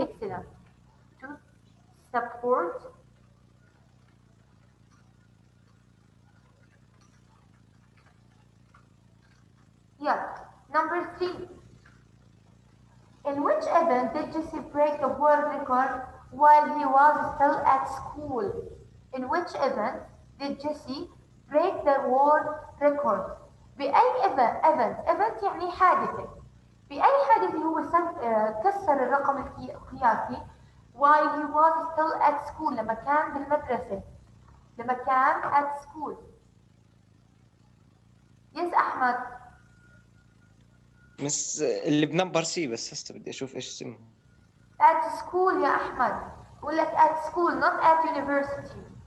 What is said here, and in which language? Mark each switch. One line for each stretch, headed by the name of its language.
English: Excellent. To support yeah. Number 3. In which event did Jesse break the world record while he was still at school? In which event did Jesse break the world record?
Arabic: بأي event يعني حادثة. بأي حادثة هو كسر الرقم القياسي
English: while he was still at school
Arabic: لما كان بالمدرسة. لما كان at school.
English: Yes أحمد.
Arabic: بس اللي بنمبر سي، بس هسه بدي اشوف ايش اسمه.
English: at school يا أحمد. بقول لك at school not at university.